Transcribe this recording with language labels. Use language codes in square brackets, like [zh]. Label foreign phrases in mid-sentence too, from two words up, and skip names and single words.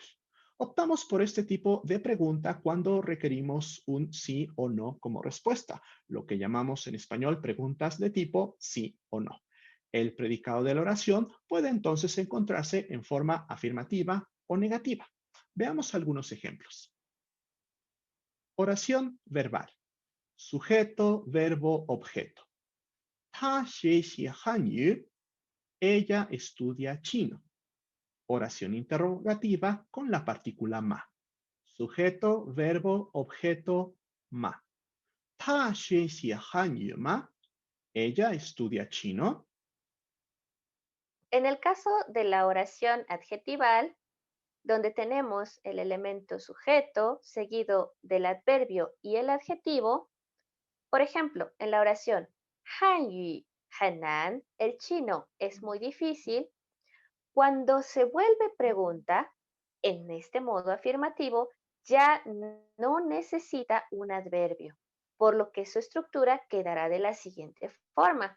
[es] Optamos por este tipo de pregunta cuando requerimos un sí o no como respuesta, lo que llamamos en español preguntas de tipo sí o no. El predicado de la oración puede entonces encontrarse en forma afirmativa o negativa. Veamos algunos ejemplos. Oración verbal. Sujeto, verbo, objeto. [zh] 她学习汉语. [es] Ella estudia chino. Oración interrogativa con la partícula ma. Sujeto, verbo, objeto, ma. [zh] 她学习汉语吗? [es] Ella estudia chino. En el caso de la oración adjetival, donde tenemos el elemento sujeto seguido del adverbio y el adjetivo, por ejemplo, en la oración [zh] 汉语很难, [es] el chino es muy difícil, cuando se vuelve pregunta, en este modo afirmativo, ya no necesita un adverbio, por lo que su estructura quedará de la siguiente forma.